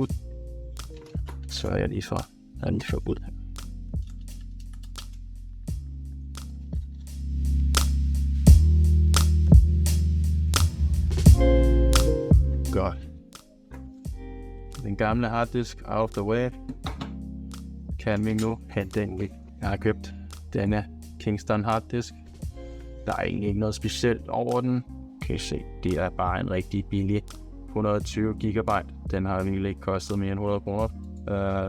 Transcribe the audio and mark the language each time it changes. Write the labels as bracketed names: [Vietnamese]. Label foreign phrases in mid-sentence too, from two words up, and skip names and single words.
[Danish] Så er jeg lige for ud her. Godt. Den gamle harddisk [English] out of the way. [Danish] Kan vi nu hente den. Jeg har købt denne Kingston harddisk. Der er egentlig ikke noget specielt over den. Kan I se, det er bare en rigtig billig 120 GB. Den har virkelig ikke kostet mere end 100 kroner.